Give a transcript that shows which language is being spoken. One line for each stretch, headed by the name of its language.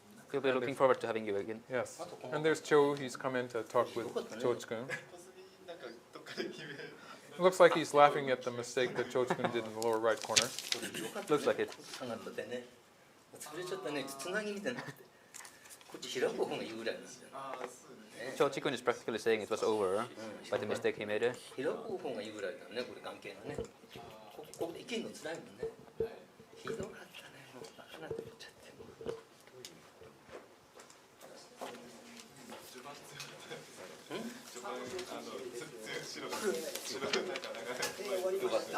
English: We'll be looking forward to having you again. Yes. And there's Cho. He's come in to talk with Cho Chikun. It looks like he's laughing at the mistake that Cho Chikun did in the lower right corner. Looks like it.
Japanese: 下がったってね潰れちゃったねつなぎみたいになってこっち開く方がいいぐらいなんだよ
English: Cho Chikun is practically saying it was over by the mistake he made.
Japanese: 開く方がいいぐらいだねこれ関係がねここで生きるのつらいもんねひどかったねもうバカなって言っちゃってよかった。